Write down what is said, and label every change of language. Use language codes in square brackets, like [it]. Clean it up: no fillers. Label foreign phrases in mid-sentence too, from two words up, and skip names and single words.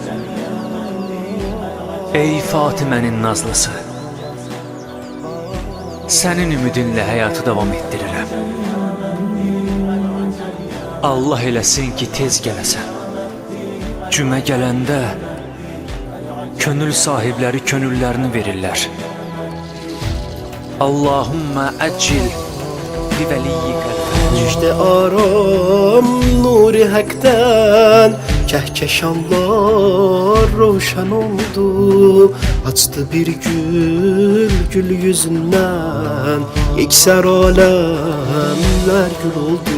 [az] Ey Fatimənin nazlısı, sənin ümidinlə həyatı davam etdirirəm. Allah eləsin ki tez gələsən. Cümə gələndə könül sahibləri könüllərini verirlər. [ar] Allahümme əcil li veliyyikəl. [tr] Müjde aram nuri hak'tan, kehkeşanlar roşan oldu. Açtı bir gül, gül yüzünden yekser alemler gül oldu.